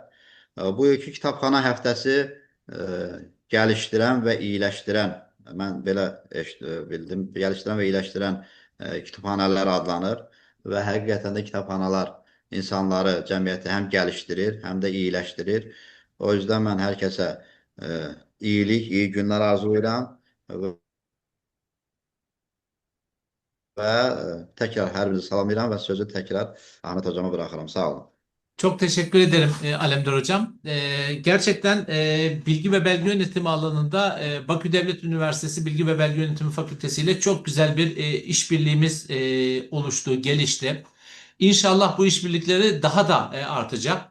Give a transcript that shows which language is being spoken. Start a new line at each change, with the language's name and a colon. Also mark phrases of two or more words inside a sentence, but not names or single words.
Azerbaijani: Bu ilki kitabxana həftəsi gəlişdirən və iyiləşdirən, mən belə bildim, gəlişdirən və iyiləşdirən kitabxanalar adlanır və həqiqətən də kitabxanalar insanları, cəmiyyəti həm gəlişdirir, həm də iyiləşdirir. O yüzden mən hər kəsə iyilik, iyi günlər arzulayıram və təkrar hər birinizi salamlayıram və sözü təkrar Ahmet hocama bırakıram. Sağ olun.
Turkish: Çok teşekkür ederim Alemdar Hocam. Gerçekten bilgi ve belge yönetimi alanında Bakü Devlet Üniversitesi Bilgi ve Belge Yönetimi Fakültesi ile çok güzel bir işbirliğimiz oluştu, gelişti. İnşallah bu işbirlikleri daha da artacak.